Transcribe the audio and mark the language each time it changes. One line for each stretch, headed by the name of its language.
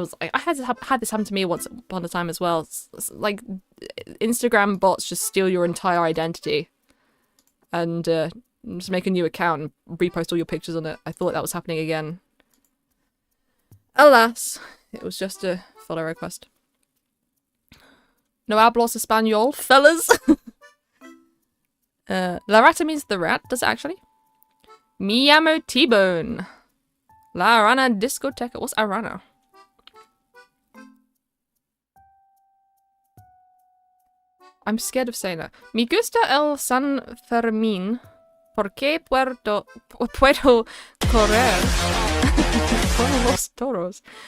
English: I had this happen to me once upon a time as well. It's like Instagram bots just steal your entire identity, and just make a new account and repost all your pictures on it. I thought that was happening again. Alas, it was just a follow request.
Spanish: No hablos español,
English: fellas. La rata means the rat, does it actually?
Spanish: Me llamo T-Bone. La Arana discoteca.
English: What's Arana? I'm scared of saying that.
Spanish: Me gusta el San Fermín. Porque puedo correr con los toros.